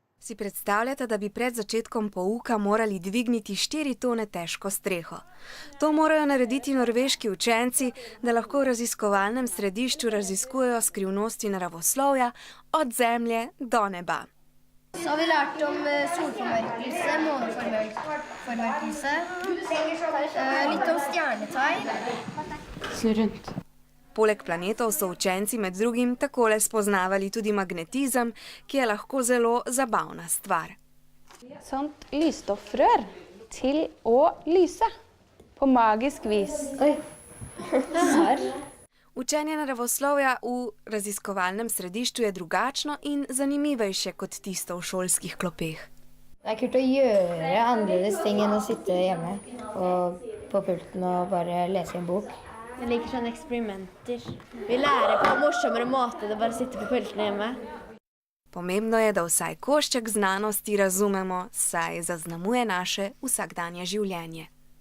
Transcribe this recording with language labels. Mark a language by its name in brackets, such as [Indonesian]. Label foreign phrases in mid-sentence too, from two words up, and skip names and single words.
[Slovenian] Si predstavljate, da bi pred začetkom pouka morali dvigniti 4 tone težko streho. To morajo narediti norveški učenci, da lahko v raziskovalnem središču raziskujejo skrivnosti naravoslovja od zemlje do neba. [Norwegian] Så har vi lært om solformørkelse, måneformørkelse, litt om stjernetegn. Snu rundt. [Slovenian] Poleg planetov so učenci med drugim takole spoznavali tudi magnetizem, ki je lahko zelo zabavna stvar. [Norwegian] Sånt lysstoffrør til å lyse på magisk vis. [Slovenian] Učenje naravoslovja v raziskovalnem središču je drugačno in zanimivejše kot tisto v šolskih klopeh. [Norwegian] Det er kult å gjøre annerledes ting enn å sitte hjemme på pulten og bare lese en bok. Jeg liker sånne eksperimenter. Vi lærer på en morsommere måte enn å bare sitte på pulten hjemme. [Slovenian] Pomembno je, da vsaj košček znanosti razumemo, saj zaznamuje naše vsakdanje življenje.